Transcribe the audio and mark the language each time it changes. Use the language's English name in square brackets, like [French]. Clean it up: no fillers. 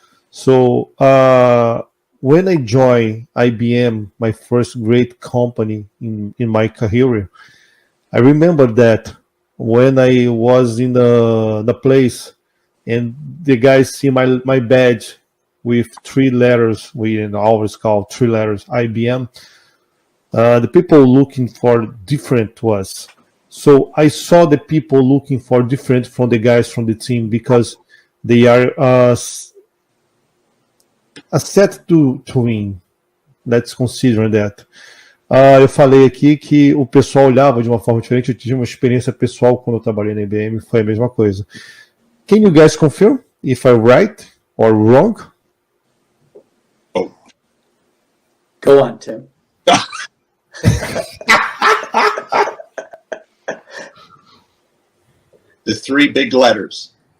[English] So when I joined IBM, my first great company in my career, I remember that when I was in the place and the guys see my badge with 3 letters, we always call 3 letters IBM, the people looking for different to us. So I saw the people looking for different from the guys from the team because they are set to win. Let's consider that. [Portuguese] Eu falei aqui que o pessoal olhava de uma forma diferente. Eu tive uma experiência pessoal quando eu trabalhei na IBM, foi a mesma coisa. [English] Can you guys confirm if I'm right or wrong? Oh, Go on, Tim. the three big letters.